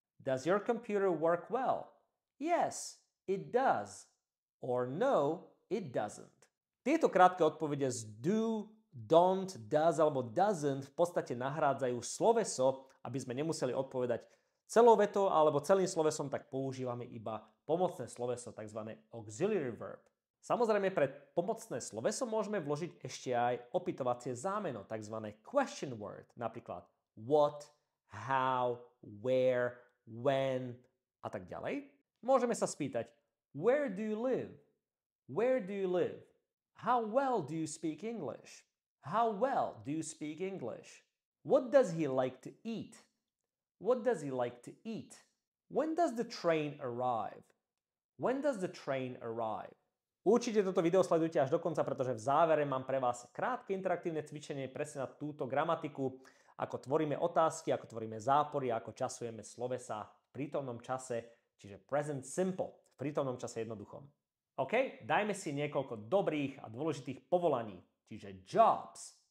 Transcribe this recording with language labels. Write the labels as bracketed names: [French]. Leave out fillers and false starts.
[English] Does your computer work well? Yes, it does. Or no, it doesn't. [Slovak] Tieto krátke odpovede z do, don't, does alebo doesn't v podstate nahrádzajú sloveso, aby sme nemuseli odpovedať celou vetou alebo celým slovesom, tak používame iba pomocné sloveso, tzv. Auxiliary verb. Samozrejme, pred pomocné sloveso môžeme vložiť ešte aj opytovacie zámeno, tzv. [English] Question word, [Slovak] napríklad [English] what, how, where, when [Slovak] a tak ďalej. Môžeme sa spýtať [English] where do you live? Where do you live? How well do you speak English? How well do you speak English? What does he like to eat? What does he like to eat? When does the train arrive? When does the train arrive? [Slovak] Určite toto video sledujte až do konca, pretože v závere mám pre vás krátke interaktívne cvičenie presne na túto gramatiku, ako tvoríme otázky, ako tvoríme zápory, ako časujeme slovesa v prítomnom čase, čiže present simple, v prítomnom čase jednoduchom. OK, dajme si niekoľko dobrých a dôležitých povolaní, čiže jobs.